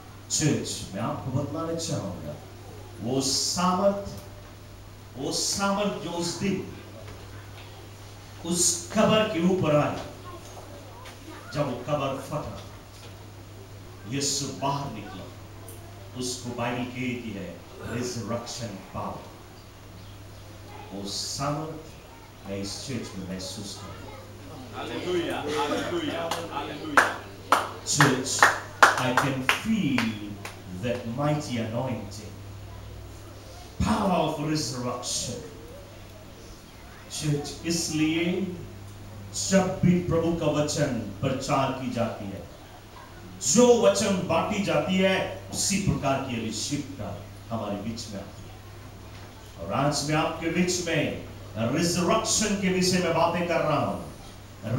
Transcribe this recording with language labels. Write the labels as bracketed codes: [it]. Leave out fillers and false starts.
[hi] Church, मैं आपको बतलाना चाहूंगा वो सामर्थ जो उस दिन उस कब्र के ऊपर आई, जब वो कब्र फटा, यीशु बाहर निकला, उसको बाइबल कहती है रिजरेक्शन पावर। वो सामर्थ मैं इस चर्च में महसूस करूं। [en] Hallelujah. Hallelujah. Hallelujah. Church, I can feel that mighty anointing, power of resurrection. [hi] Church, इसलिए जब भी प्रभु का वचन प्रचार की जाती है, जो वचन बांटी जाती है, उसी प्रकार की अभिषेकता हमारे बीच में आती है। और आज मैं आपके बीच में रिजरेक्शन के विषय में बातें कर रहा हूं।